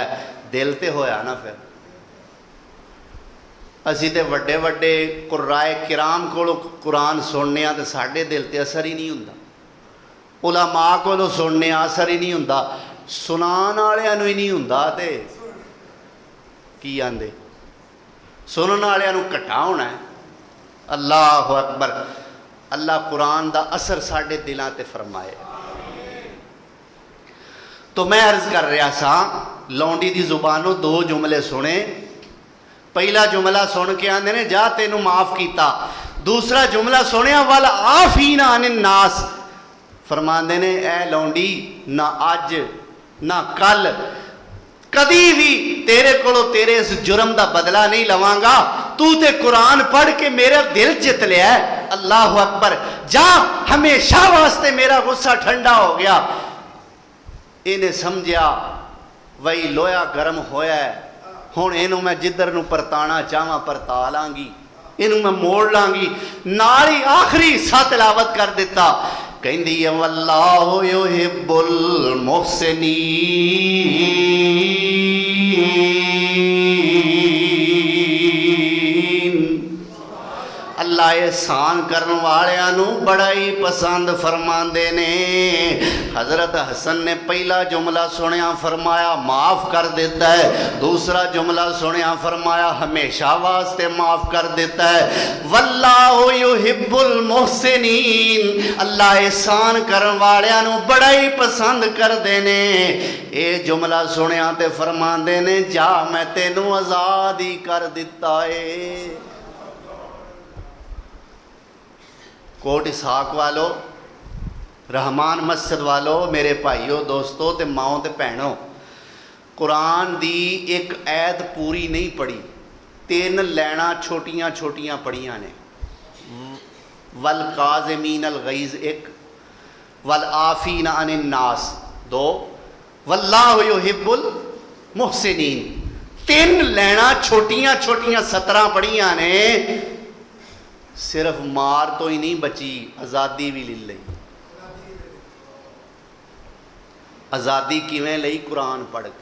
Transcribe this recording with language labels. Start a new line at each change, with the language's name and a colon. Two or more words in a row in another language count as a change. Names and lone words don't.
Punjabi: دل تے ہویا نا، فیر اسی تے وڈے وڈے قرائے کرام کولوں قرآن سننے تو ساڈے دل تے اثر ہی نہیں ہندا، علما کولوں سننے اثر ہی نہیں ہندا، سنان والیاں نوں ہی نہیں ہندا. تے کی آندے سنن والیاں نوں گھاٹا ہونا ہے.
Arabic: الله أكبر.
Punjabi: اللہ قرآن دا اثر ساڈے دلوں تے فرمائے. تو میں عرض کر رہا سا، لونڈی دی زبانوں دو جملے سنے. پہلا جملہ سن کے آندے نے جا تینوں معاف کیتا، دوسرا جملہ سنیا
Arabic: والعافين عن الناس.
Punjabi: فرماندے نے اے لونڈی نا اج نا کل کدی بھی تیرے کولوں تیرے اس جرم کا بدلہ نہیں لواں گا. تو تے قرآن پڑھ کے میرا دل جت لیا.
Arabic: الله أكبر.
Punjabi: جا ہمیشہ واسطے میرا غصہ ٹھنڈا ہو گیا. انہیں سمجھا وہی لوہا گرم ہویا ہے، ہن اینوں میں جدھر نوں پرتانا چاہواں پرتا لاں گی، اینوں میں موڑ لاں گی. نال ہی آخری حصہ تلاوت کر دتا، کہندی ہے
Arabic: والله يحب المحسنين.
Punjabi: اللہ احسان کرنے والیاں نوں بڑا ہی پسند فرماندے نے. حضرت حسن نے پہلا جملہ سنیا فرمایا معاف کر دیتا ہے، دوسرا جملہ سنیا فرمایا ہمیشہ واسطے معاف کر دیتا ہے.
Arabic: والله يحب المحسنين.
Punjabi: اللہ احسان کرنے والیاں نوں بڑا ہی پسند کردے نے. یہ جملہ سنیا تے فرماندے نے جا میں تینوں آزاد ہی کر دتا ہے. کوٹ اسحاق والوں، رحمان مسجد والوں، میرے بھائیوں دوستوں تے ماؤ تے بھینوں، قرآن دی ایک آیت پوری نہیں پڑھی، تن لیناں چھوٹیاں چھوٹیاں پڑھیاں نے.
Arabic: والكاظمين الغيظ एक, والعافين عن الناس दो, والله يحب المحسنين.
Punjabi: تن لیناں چھوٹیاں چھوٹیاں 17 پڑھیاں نے. صرف مار تو ہی نہیں بچی، آزادی بھی لے لی. آزادی کویں لئی؟ قرآن پڑھ کے.